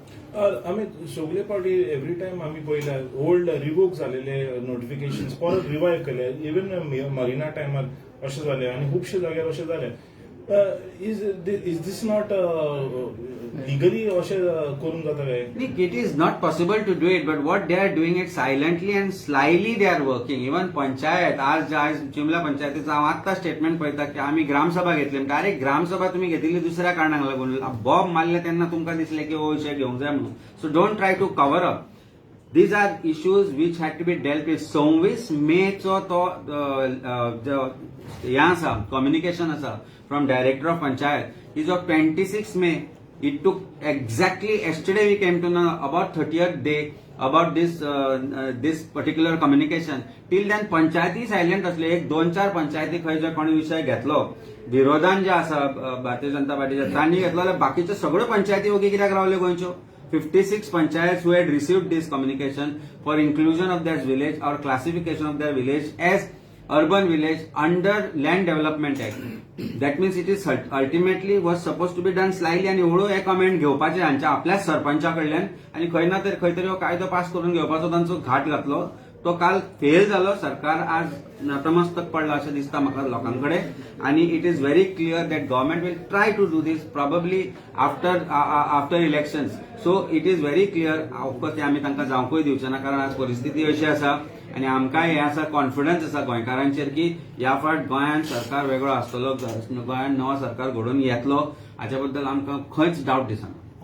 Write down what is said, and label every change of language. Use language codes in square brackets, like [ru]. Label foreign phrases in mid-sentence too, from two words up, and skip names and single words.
[kok] आम्ही सगळे पार्टी [en] every time [kok] आम्ही पहिला [en] old revoke [kok] झालेले नोटिफिकेशन परत रिवायव केले इवन मरिना टायमार अशें जालें आनी खुबशे जाग्यार अशें जालें [en] is this not legally [kok] अशें करूंक जाता काय [en] it is not possible to do it but what they are doing it silently and slyly they are working even [kok] पंचायत आज चिमला पंचायतीचं हांव आत्तां स्टेटमेंट पळयता की आमी ग्रामसभा घेतली म्हणटा अरे ग्रामसभा तुम्ही घेतिल्ली दुसऱ्या कारणाक लागून बॉब मारले तेन्ना तुमकां दिसलें की हो विशय घेवंक जाय म्हणून [en] so don't try to cover up These are issues which had to be dealt with. [kok] 26 मेचो तो हें आसा कम्युनिकेशन आसा [en] from director of panchayat is of 26 May. It took exactly yesterday we came to know about 30th day about this particular communication. Till then [kok] पंचायती सायलेंट असले एक 2-4 पंचायती खंय जर कोणी विशय घेतलो विरोधान जे आसा भारतीय जनता पार्टीचे तांणी घेतलो जाल्यार बाकीच्यो सगळ्यो पंचायती ओगी कित्याक रावल्यो गोंयच्यो 56 [en] panchayats who had received this communication for inclusion of their village or classification of their village as urban village under Land Development Act. That means it is ultimately was supposed to be done slyly [kok] आणि एवढो हे कमेंट घेवपाचे हांच्या आपल्याच सरपंचाकडल्यान आणि खंय ना खंय तरी हो कायदो पास करून घेवपाचो तांचो घाट घातलो तो काल फेल जालो सरकार आज नतमस्तक पडला अशें दिसता म्हाका लोकांकडे आणि [en] it is very clear that government will try to do this probably after elections so it is very clear of course [kok] ते आमी तांकां जावंकूय दिवचे ना कारण आज परिस्थिती अशी आसा आणि आमकांय हे आसा कॉन्फिडन्स आसा गोंयकारांचेर की ह्या फावट गोंयांत सरकार वेगळो आसतलो गोंयांत नवो सरकार घडोवन येतलो हाच्या बद्दल आमकां खंयच डावट दिसना